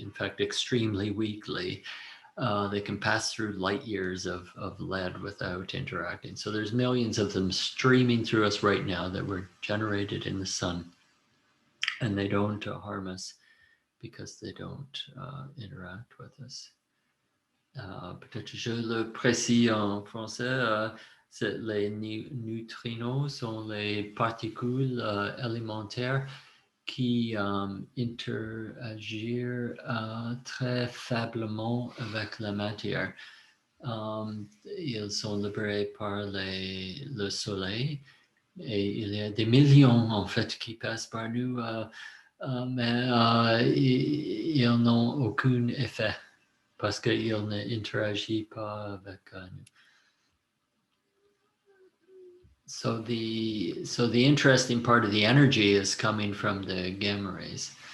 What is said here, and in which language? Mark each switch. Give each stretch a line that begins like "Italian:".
English: In fact, extremely weakly. They can pass through light years of lead without interacting. So there's millions of them streaming through us right now that were generated in the sun, and they don't harm us because they don't interact with us.
French: Peut-être je le précise en français, les neutrinos sont les particules élémentaires qui interagissent très faiblement avec la matière. Ils sont libérés par le Soleil, et il y a des millions en fait qui passent par nous, mais ils n'ont aucun effet parce qu'ils n'interagissent pas avec nous.
English: So the interesting part of the energy is coming from the gamma rays.